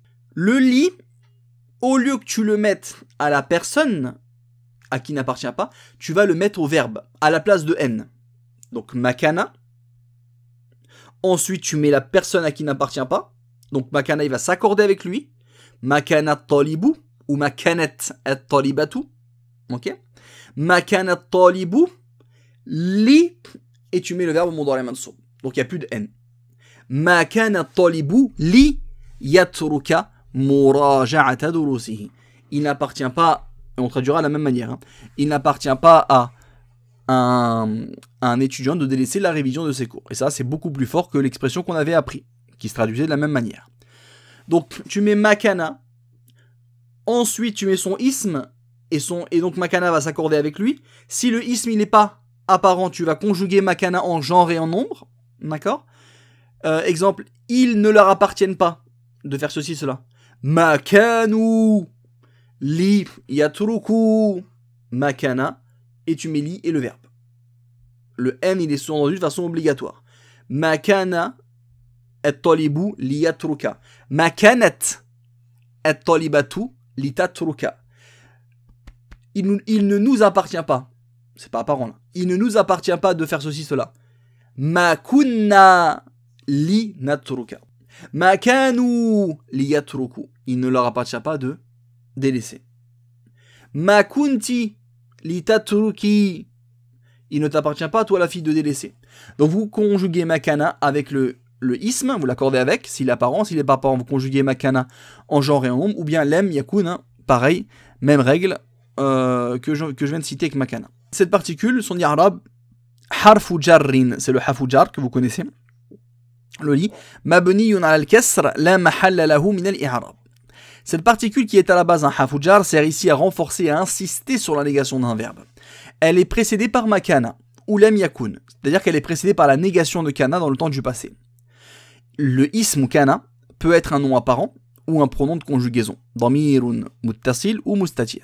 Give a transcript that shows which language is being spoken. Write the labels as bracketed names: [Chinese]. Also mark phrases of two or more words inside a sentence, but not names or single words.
[French] Le li, au lieu que tu le mettes à la personne à qui n'appartient pas, tu vas le mettre au verbe, à la place de N. Donc makana. Ensuite, tu mets la personne à qui n'appartient pas. Donc makana, il va s'accorder avec lui. [Arabic] ما كان طالبٌ ou ما كانت طالبةٌ. Ok. ما كان طالبٌ لِ, [French] et tu mets le verbe au mudari mansub. Donc il n'y a plus de N. [Arabic] ما كان طالبٌ ليترك مراجعة دروسه. [French] Il n'appartient pas, et on traduira de la même manière, hein, il n'appartient pas à un étudiant de délaisser la révision de ses cours. Et ça, c'est beaucoup plus fort que l'expression qu'on avait appris, qui se traduisait de la même manière. Donc, tu mets makana, ensuite tu mets son ism, et donc makana va s'accorder avec lui. Si le ism, il n'est pas apparent, tu vas conjuguer makana en genre et en nombre, d'accord? Exemple, ils ne leur appartiennent pas de faire ceci, cela. [Arabic] ما كانوا ليتركوا, [French] makana, et tu mets li et le verbe. Le M, il est sous-entendu de façon obligatoire. [Arabic] ما كان الطالب ليترك. ما كانت الطالبة لتترك. [French] Il ne nous appartient pas. C'est pas apparent là. Il ne nous appartient pas de faire ceci, cela. [Arabic] ما كنا لنترك. ما كانوا ليتركوا. [French] Il ne leur appartient pas de délaisser. [Arabic] ما كنتِ لتتركي. [French] Il ne t'appartient pas, toi la fille, de délaisser. Donc vous conjuguez makana avec le ism, vous l'accordez avec, s'il est apparent, s'il n'est pas apparent, vous conjuguez makana en genre et en nombre, ou bien [Arabic] لم يكن, [French] hein, pareil, même règle que je viens de citer avec makana. Cette particule, son i'rab, [Arabic] حرف جر, [French] c'est le [Arabic] حرف جر [French] que vous connaissez, le li, [Arabic] مبني على الكسر لا محل له من الإعراب. [French] Cette particule qui est à la base un harfu jar sert ici à renforcer et à insister sur la négation d'un verbe. Elle est précédée par makana, ou [Arabic] لم يكن, [French] c'est-à-dire qu'elle est précédée par la négation de kana dans le temps du passé. Le ism ou kana peut être un nom apparent ou un pronom de conjugaison, [Arabic] ضمير متصل [French] ou mustatir.